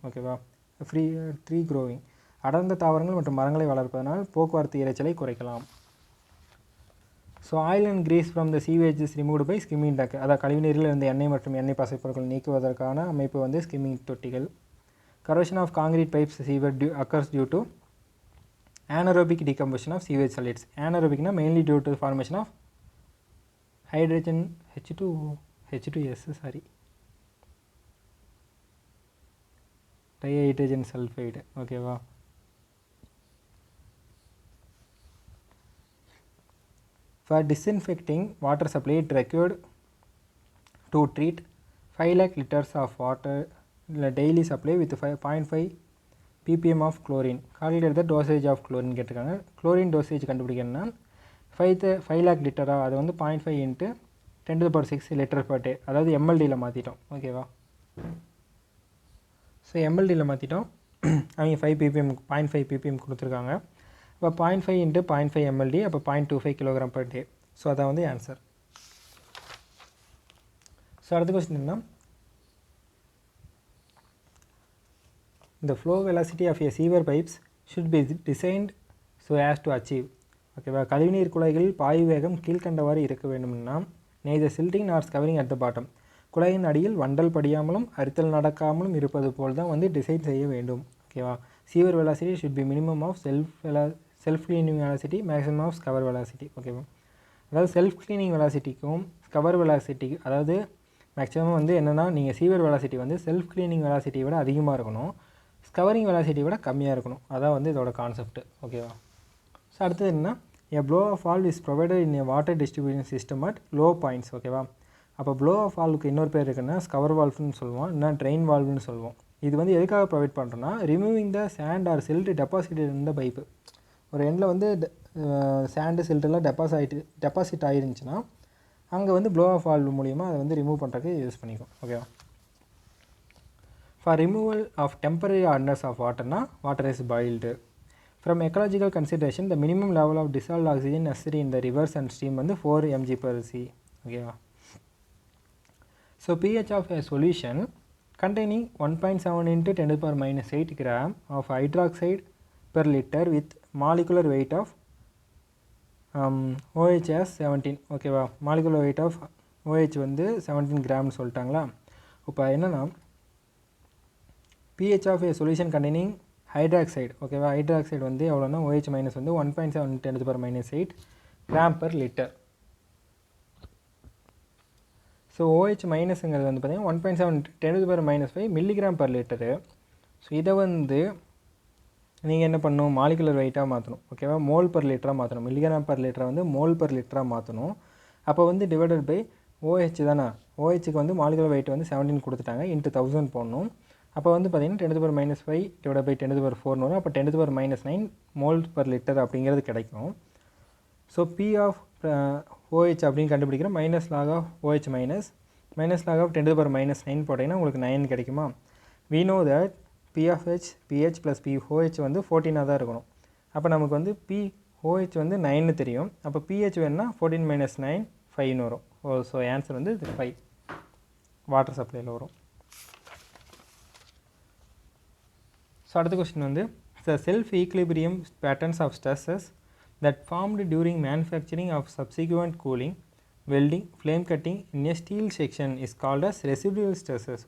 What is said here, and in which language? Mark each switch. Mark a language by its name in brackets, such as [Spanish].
[Tamil] ஓகேவா, [English] tree growing [Tamil] அடர்ந்த தாவரங்கள் மற்றும் மரங்களை வளர்ப்பதனால் போக்குவரத்து இரைச்சலை குறைக்கலாம். [English] So oil and grease from the sewage is removed by skimming tank. [Tamil] அதாவது கழிவுநீரில் இருந்த எண்ணெய் மற்றும் எண்ணெய் பசைப்பொருட்கள் நீக்குவதற்கான அமைப்பு வந்து ஸ்கிம்மிங் தொட்டிகள். [English] Corrosion of concrete pipes sewer occurs due to anaerobic decomposition of sewage solids. Anaerobic na mainly due to the formation of hydrogen H2S sorry dihydrogen sulfide. Okay va. For disinfecting water supply it required to treat 5 lakh liters of water daily supply with 0.5 ppm of chlorine. Calculate the dosage of chlorine [Tamil] கேட்டிருக்காங்க. chlorine dosage கண்டுபிடிக்கணும்னா 5 lakh லிட்டரா, அது வந்து 0.5 into 10⁶ litre per day, அதாவது எம்எல்டியில் மாற்றிட்டோம். ஓகேவா, so எம்எல்டியில் மாற்றிட்டோம். அவங்க 5 ppm 0.5 ppm கொடுத்துருக்காங்க. இப்போ 0.5 into 0.5 mld, அப்போ 0.25 kg per day. ஸோ அதான் வந்து ஆன்சர். [English] so [Tamil] அடுத்த கொஸ்டின் என்ன, [English] the flow velocity of a sewer pipes should be designed so as to achieve. [Tamil] ஓகேவா, கழிவுநீர் குழாய்களில் பாய்வு வேகம் கீழ்கண்டவாறு இருக்க வேண்டும்னா [English] neither silting nor scouring at the bottom. [Tamil] குழாயின் அடியில் வண்டல் படியாமலும் அரித்தல் நடக்காமலும் இருப்பது போல் தான் வந்து டிசைன் செய்ய வேண்டும். [English] ஓகேவா, sewer velocity should be minimum of self cleaning velocity, maximum of scour velocity. [Tamil] ஓகேவா, அதாவது செல்ஃப் கிளீனிங் வெலாசிட்டிக்கும் ஸ்கவர் வெலாசிட்டிக்கு, அதாவது மேக்ஸிமம் வந்து என்னென்னா நீங்கள் சீவர் வெலாசிட்டி வந்து செல்ஃப் கிளீனிங் வெலாசிட்டியை விட அதிகமாக இருக்கணும், ஸ்கவரிங் வெலாசிட்டி விட கம்மியாக இருக்கணும். அதான் வந்து இதோட கான்செப்ட். ஓகேவா, ஸோ அடுத்தது என்ன, [English] A blow off valve is provided in a water distribution system at low points. [Tamil] ஓகேவா, அப்போ ப்ளோ ஆஃப் வால்வுக்கு இன்னொரு பேர் இருக்குன்னா ஸ்கவர் வால்வ்னு சொல்லுவோம், இல்லைனா ட்ரெயின் வால்வ்னு சொல்லுவோம். இது வந்து எதுக்காக ப்ரொவைட் பண்ணுறோன்னா [English] Removing the sand or silt deposited in the pipe. [Tamil] ஒரு எண்டில் வந்து சேண்டு சில்ட்டெல்லாம் டெபாசிட் ஆகிருந்துச்சுன்னா அங்கே வந்து ப்ளோ ஆஃப் வால்வ் மூலிமா அதை வந்து ரிமூவ் பண்ணுறதுக்கு யூஸ் பண்ணிக்கும். [English] ஓகேவா, for removal of temporary hardness of water na water is boiled. From ecological consideration the minimum level of dissolved oxygen necessary in the rivers and stream வந்து 4 mg/c. ஓகேவா, so pH of a solution containing 1.7 into 10⁻⁸ gram of hydroxide per liter with molecular weight of OH as 17. [Tamil] ஓகேவா, [English] molecular weight of OH [Tamil] வந்து 17 கிராம்னு சொல்லிட்டாங்களா. இப்போ என்னென்னா [English] pH of a solution containing hydroxide. [Tamil] ஓகேவா, hydroxide வந்து எவ்வளோனா OH மைனஸ் வந்து 1.7 10⁻⁸ gram per liter. So OH மைனஸுங்கிறது வந்து பார்த்திங்கன்னா 1.7 10⁻⁵ மில்லிகிராம் per லிட்டரு. ஸோ இதை வந்து நீங்கள் என்ன பண்ணணும், மாலிகுலர் வெயிட்டாக மாற்றணும். ஓகேவா, மோல் per லிட்டராக மாற்றணும். மில்லிகிராம் per லிட்டரை வந்து மோல் per லிட்டராக மாற்றணும். அப்போ வந்து டிவைடட் பை OH தானே, OHக்கு வந்து மாலிகுலர் வெயிட் வந்து 17 கொடுத்துட்டாங்க, இன்ட்டு 1000 போடணும். அப்போ வந்து பார்த்திங்கன்னா 10⁻⁵ டிவைட் பை 10⁴ வரும். அப்போ 10⁻⁹ மோல் per லிட்டர் அப்படிங்கிறது கிடைக்கும். ஸோ பி ஆஃப் OH அப்படின்னு கண்டுபிடிக்கிற minus lock of OH minus lock of 10⁻⁹ போட்டிங்கன்னா உங்களுக்கு 9 கிடைக்குமா. [English] we know that P of H pH plus POH வந்து 14 [Tamil] தான் இருக்கணும். அப்போ நமக்கு வந்து POH வந்து 9 தெரியும். அப்போ pH வேணுன்னா 14 - 9 5 வரும். ஸோ ஆன்சர் வந்து 5 வாட்டர் சப்ளையில் வரும். [English] so [Tamil] அடுத்த கொஸ்டின் வந்து [English] the self equilibrium patterns of stresses that formed during manufacturing of subsequent cooling, welding, flame cutting in a steel section is called as residual stresses.